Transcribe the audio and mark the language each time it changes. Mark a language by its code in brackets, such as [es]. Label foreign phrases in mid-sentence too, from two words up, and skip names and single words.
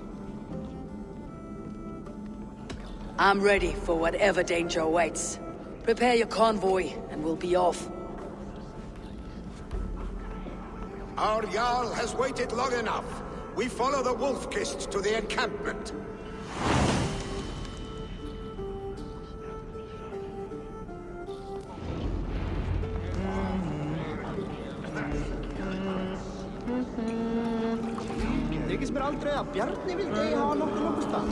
[en] I'm ready for whatever danger awaits. Prepare your convoy, and we'll be off. Our Jarl has waited long enough. We follow the Wolf-Kist to the encampment. [is] Þykist mér aldrei að Bjarni vildi eigi hafa nokkuð stað.